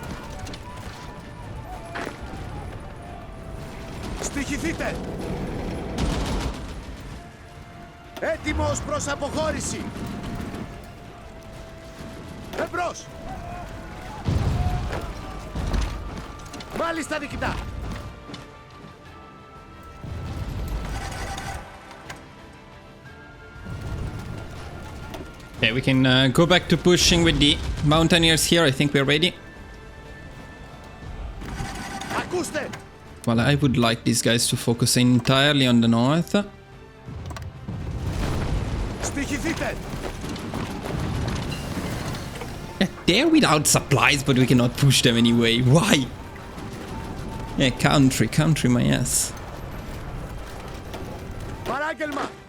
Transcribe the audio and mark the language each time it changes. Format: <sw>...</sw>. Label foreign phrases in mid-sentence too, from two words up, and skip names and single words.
<el>Στοιχηθείτε! Έτοιμος προς αποχώρηση! Εμπρός! Μάλιστα διοικητά!</el> <en>Okay, we can go back to pushing with the mountaineers here. I think we're ready.</en> <el>Ακούστε!</el> <en>Well, I would like these guys to focus entirely on the north.</en> <el>Στοιχηθείτε!</el> <en>Yeah, they're without supplies, but we cannot push them anyway. Why? Yeah, country my ass.</en> <el>Παράγγελμα!</el>